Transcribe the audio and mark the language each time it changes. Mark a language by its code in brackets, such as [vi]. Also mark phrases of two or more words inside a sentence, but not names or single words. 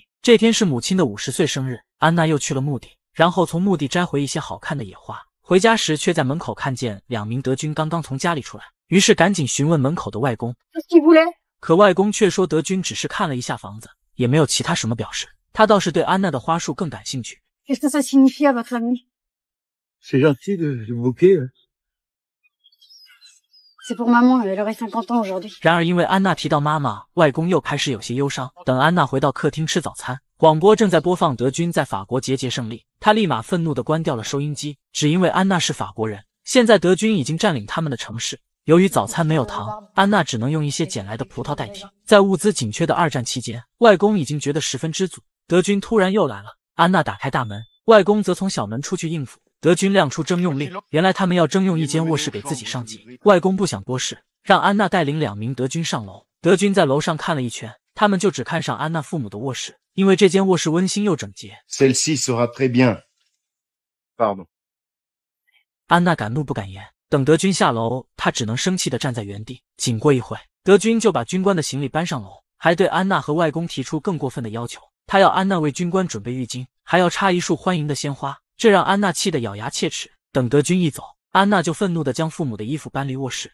[zh] 这天是母亲的50岁生日，安娜又去了墓地，然后从墓地摘回一些好看的野花。回家时却在门口看见2名德军刚刚从家里出来，于是赶紧询问门口的外公，可外公却说德军只是看了一下房子，也没有其他什么表示。他倒是对安娜的花束更感兴趣。 [fr] C'est gentil de bouquet. C'est pour maman, elle aurait 50 ans aujourd'hui. [zh] 然而因为安娜提到妈妈，外公又开始有些忧伤。等安娜回到客厅吃早餐，广播正在播放德军在法国节节胜利，他立马愤怒地关掉了收音机，只因为安娜是法国人。现在德军已经占领他们的城市，由于早餐没有糖，安娜只能用一些捡来的葡萄代替。在物资紧缺的2战期间，外公已经觉得十分知足。德军突然又来了，安娜打开大门，外公则从小门出去应付。德军亮出征用令，原来他们要征用一间卧室给自己上级。外公不想多事，让安娜带领2名德军上楼。德军在楼上看了一圈，他们就只看上安娜父母的卧室，因为这间卧室温馨又整洁。 [fr] Celle-ci sera très bien. Pardon. [zh] 安娜敢怒不敢言，等德军下楼，她只能生气地站在原地。仅过一会，德军就把军官的行李搬上楼，还对安娜和外公提出更过分的要求，他要安娜为军官准备浴巾，还要插一束欢迎的鲜花。这让安娜气得咬牙切齿。等德军一走，安娜就愤怒地将父母的衣服搬离卧室。